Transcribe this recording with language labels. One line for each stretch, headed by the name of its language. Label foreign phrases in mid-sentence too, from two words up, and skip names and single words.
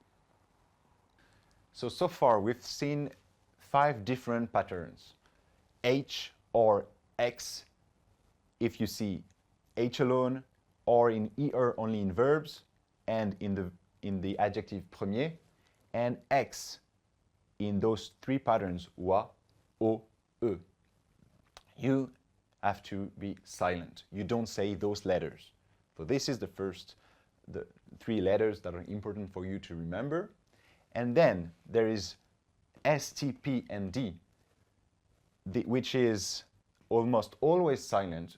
English: So far we've seen 5 different patterns. H or X if you see H alone, or in ER only in verbs, and in the adjective premier, and X in those three patterns, wa, o, e. You have to be silent. You don't say those letters. So this is the three letters that are important for you to remember. And then there is S, T, P, and D, which is almost always silent.